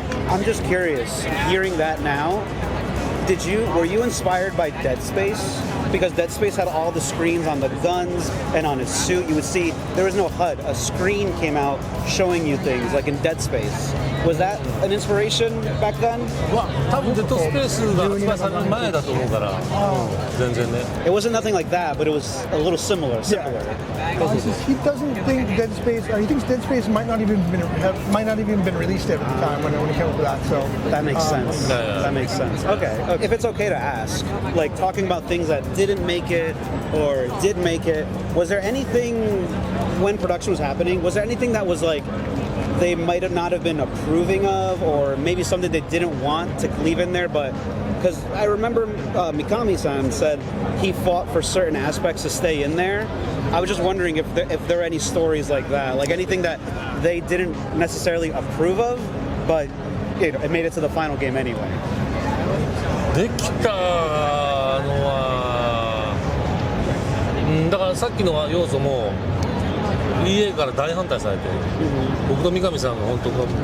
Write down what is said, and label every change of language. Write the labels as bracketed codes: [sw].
[en] I'm just curious, hearing that now, were you inspired by Dead Space? Because Dead Space had all the screens on the guns and on his suit. You would see there was no HUD. A screen came out showing you things, like in Dead Space. Was that an inspiration back then? [ja] 多分デッドスペースが発売される前だと思うから、全然ね。 [en] It wasn't nothing like that, but it was a little similar. He doesn't think Dead Space. He thinks Dead Space might not even been released at the time when it came up with that. So that makes sense. That makes sense. Okay. If it's okay to ask, like talking about things that didn't make it or did make it, was there anything when production was happening? Was there anything that was like they might have not have been approving of, or maybe something they didn't want to leave in there? But because I remember Mikami-san said he fought for certain aspects to stay in there. I was just wondering if there are any stories like that, like anything that they didn't necessarily approve of, but it made it to the final game anyway. [ja] できたのは、だからさっきの要素も EA から大反対されて、僕と三上さんが本当もう